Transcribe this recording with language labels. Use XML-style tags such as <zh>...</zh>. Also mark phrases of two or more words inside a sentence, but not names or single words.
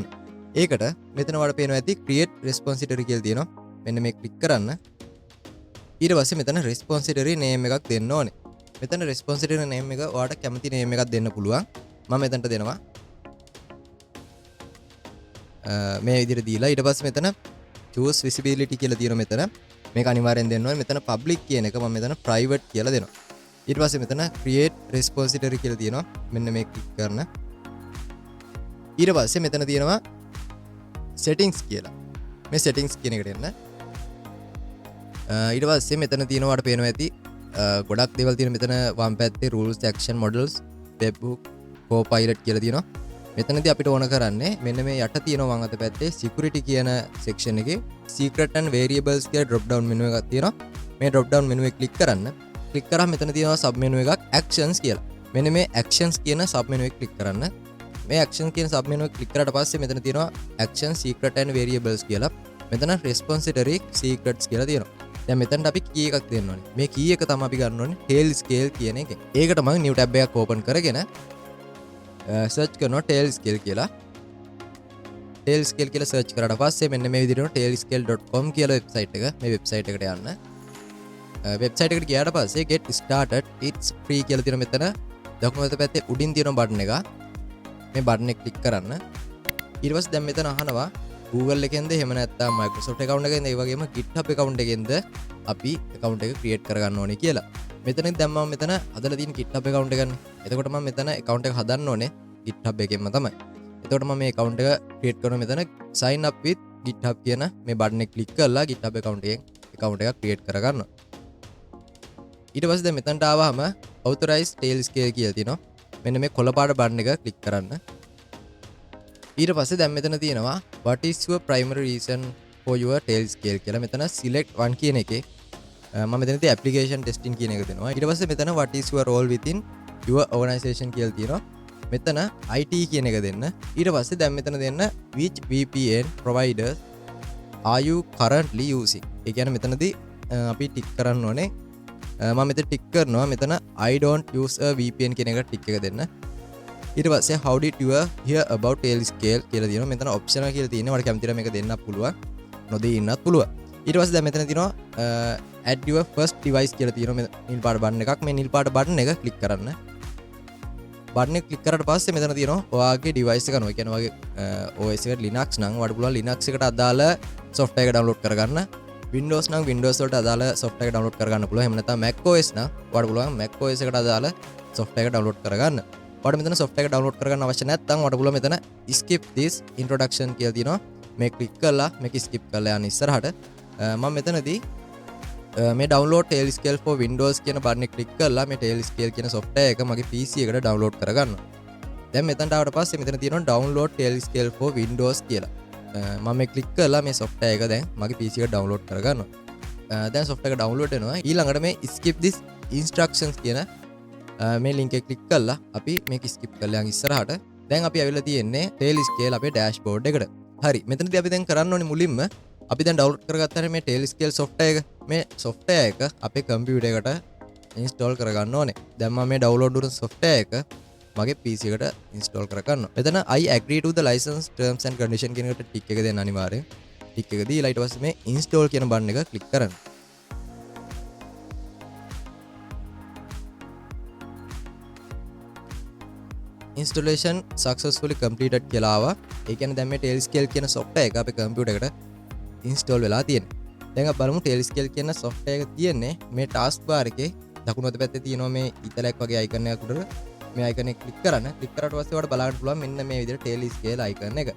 <si>ඒකට මෙතන වල පේනවා ඇති</si> <en>create repository</en> <si>කියලා තියෙනවා. මෙන්න මේ ක්ලික් කරන්න. ඊට පස්සේ මෙතන</si> <en>repository name</en> <si>එකක් දෙන්න ඕනේ. මෙතන</si> <en>repository name</en> <si>එක ඔයාලට කැමති name එකක් දෙන්න පුළුවන්. මම මෙතනට දෙනවා. මේ විදිහට දීලා ඊට පස්සේ මෙතන</si> <en>choose visibility</en> <si>කියලා තියෙනවා මෙතන. මේක අනිවාර්යෙන් දෙන්න ඕනේ. මෙතන public කියන එක මම මෙතන private කියලා දෙනවා. ඊට පස්සේ මෙතන</si> <en>create repository</en> <si>කියලා තියෙනවා. මෙන්න මේ ක්ලික් කරන. ඊට පස්සේ මෙතන තියෙනවා settings කියලා. මේ settings කියන එකට එන්න. ඊට පස්සේ මෙතන තියෙනවා වඩ පේනවා ඇති ගොඩක් දේවල් තියෙනවා. මෙතන වම් පැත්තේ</si> <en>rules action models webhook copilot</en> <si>කියලා තියෙනවා. මෙතනදී අපිට ඕන කරන්නේ මෙන්න මේ යට තියෙනවා වම් අත පැත්තේ security කියන section එකේ</si> <en>secret and variables</en> <si>කියලා</si> <en>drop down menu</en> <si>එකක් තියෙනවා. මේ</si> <en>drop down menu</en> <si>එක click කරන්න. click කරාම මෙතන තියෙනවා</si> <en>sub menu</en> <si>එකක් actions කියලා. මෙන්න මේ actions කියන</si> <en>sub menu</en> <si>එක click කරන්න. මේ actions කියන</si> <en>sub menu</en> <si>එක click කරාට පස්සේ මෙතන තියෙනවා</si> <en>action secret and variables</en> <si>කියලා. මෙතන</si> <en>repository secrets</en> <si>කියලා තියෙනවා. දැන් මෙතනට අපි key එකක් දෙන්න ඕනේ. මේ key එක තමයි අපි ගන්න ඕනේ</si> <en>tail scale</en> <si>කියන එක. ඒකට මම</si> <en>new tab</en> <si>එකක් open කරගෙන search කරනවා</si> <en>tail scale</en> <si>කියලා.</si> <en>tail scale</en> <si>කියලා search කරාට පස්සේ මෙන්න මේ විදිහට tailscale.com කියලා website එක. මේ website එකට යන්න. website එකට ගියාට පස්සේ</si> <en>get started it's free</en> <si>කියලා තියෙනවා මෙතන. දකුණු අත පැත්තේ උඩින් තියෙන බටන් එක. මේ බටන් එක ක්ලික් කරන්න. ඊට පස්සේ දැන් මෙතන අහනවා Google එකෙන්ද එහෙම නැත්නම් Microsoft account එකෙන්ද ඒ වගේම GitHub account එකෙන්ද අපි account එක create කරගන්න ඕනේ කියලා. මෙතනින් දැන් මම මෙතන හදලා තියෙන GitHub account එකනේ. එතකොට මම මෙතන account එක හදන්න ඕනේ GitHub එකෙන්ම තමයි. එතකොට මම මේ account එක create කරනවා මෙතන</si> <en>sign up with GitHub</en> <si>කියන මේ button එක click කරලා GitHub account එකෙන් account එකක් create කරගන්නවා. ඊට පස්සේ දැන් මෙතනට ආවම</si> <en>authorize tailscale</en> <si>කියලා තියෙනවා. මෙන්න මේ කොළ පාට button එක click කරන්න. ඊට පස්සේ දැන් මෙතන තියෙනවා</si> <en>what is your primary reason for your tailscale</en> <si>කියලා. මෙතන</si> <en>select one</en> <si>කියන එකේ මම මෙතන තියෙන</si> <en>application testing</en> <si>කියන එක දෙනවා. ඊට පස්සේ මෙතන</si> <en>what is your role within your organization</en> <si>කියලා තියෙනවා. මෙතන IT කියන එක දෙන්න. ඊට පස්සේ දැන් මෙතන දෙන්න</si> <en>which VPN providers are you currently using.</en> <si>ඒ කියන්නේ මෙතනදී අපි ටික් කරන්න ඕනේ. මම මෙතන ටික් කරනවා මෙතන</si> <en>I don't use a VPN</en> <si>කියන එක ටික් එක දෙන්න. ඊට පස්සේ</si> <en>how did you hear about tailscale</en> <si>කියලා තියෙනවා. මෙතන optional කියලා තියෙනවා. ඔයාලා කැමති නම් මේක දෙන්නත් පුළුවන්. නොදී ඉන්නත් පුළුවන්. ඊට පස්සේ දැන් මෙතන තියෙනවා</si> <en>add your first device</en> <si>කියලා තියෙනවා. නිල් පාට බටන් එකක්. මේ නිල් පාට බටන් එක ක්ලික් කරන්න. බටන් එක ක්ලික් කරාට පස්සේ මෙතන තියෙනවා ඔයාගේ device එක කරනවා. ඒ කියන්නේ ඔයාගේ OS එක Linux නම් ඔයාලට පුළුවන් Linux එකට අදාළ software එක download කරගන්න. Windows නම් Windows වලට අදාළ software එක download කරගන්න පුළුවන්. එහෙම නැත්නම් Mac OS නම් ඔයාලට පුළුවන් Mac OS එකට අදාළ software එක download කරගන්න. ඔයාලට මෙතන software එක download කරගන්න අවශ්‍ය නැත්නම් ඔයාලට පුළුවන් මෙතන</si> <en>skip this introduction</en> <si>කියලා තියෙනවා. මේ ක්ලික් කරලා මේක skip කරලා යන්න ඉස්සරහට මම මෙතනදී මේ</si> <en>download tailscale for Windows</en> <si>කියන බටන් එක ක්ලික් කරලා මේ tailscale කියන software එක මගේ PC එකට download කරගන්නවා. දැන් මෙතනට ආවට පස්සේ මෙතන තියෙනවා</si> <en>download tailscale for Windows</en> <si>කියලා. මම මේ ක්ලික් කරලා මේ software එක දැන් මගේ PC එකට download කරගන්නවා. දැන් software එක download වෙනවා. ඊළඟට මේ</si> <en>skip this instructions</en> <si>කියන මේ link එක ක්ලික් කරලා අපි මේක skip කරලා යන් ඉස්සරහට දැන් අපි ඇවිල්ලා තියෙන්නේ tailscale අපේ dashboard එකට. හරි. මෙතනදී අපි දැන් කරන්න ඕනේ මුලින්ම අපි දැන් download කරගත්තානේ මේ tailscale software එක. මේ software එක අපේ computer එකට install කරගන්න ඕනේ. දැන් මම මේ download කරන software එක මගේ PC එකට install කරගන්නවා. මෙතන</si> <en>I agree to the license terms and condition</en> <si>කියන එකට ටික් එක දෙන්න අනිවාර්යෙන්. ටික් එක දීලා ඊට පස්සේ මේ install කියන බටන් එක ක්ලික් කරන්න.</si> <en>installation successfully completed</en> <si>කියලා ආවා. ඒ කියන්නේ දැන් මේ tailscale කියන software එක අපේ computer එකට install වෙලා තියෙනවා. දැන් අපි බලමු tailscale කියන software එක තියෙන්නේ මේ</si> <en>task bar</en> <si>එකේ දකුණු අත පැත්තේ තියෙනවා මේ ඉතලයක් වගේ icon එකක් උඩට. මේ icon එක click කරන්න. click කරාට පස්සේ ඔයාලට බලන්න පුළුවන් මෙන්න මේ විදිහට tailscale icon එක.</si>